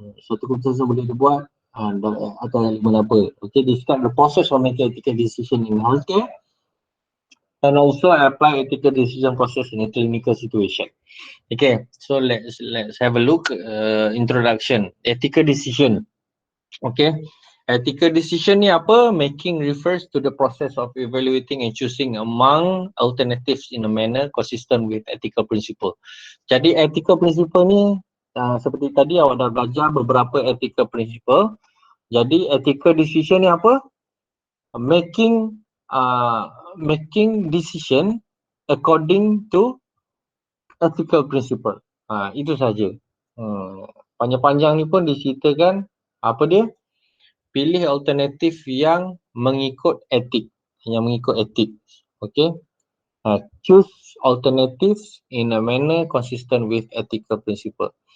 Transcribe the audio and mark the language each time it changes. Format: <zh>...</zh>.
<ms>Suatu keputusan boleh dibuat atau elemen apa.</ms> <en>Okay, describe the process of making ethical decision in healthcare and also apply ethical decision process in a clinical situation. Okay, so let's have a look. Introduction, ethical decision. Okay, ethical decision</en> <ms>ni apa?</ms> <en>Making refers to the process of evaluating and choosing among alternatives in a manner consistent with ethical principle.</en> <ms>Jadi ethical principle ni seperti tadi awak dah belajar beberapa ethical principle. Jadi ethical decision ni apa?</ms> <en>making making decision according to ethical principle.</en> <ms>Itu saja. Panjang-panjang ni pun diceritakan apa dia? Pilih alternatif yang mengikut etik, Okay.</ms> <en>Choose alternatives in a manner consistent with ethical principle.</en>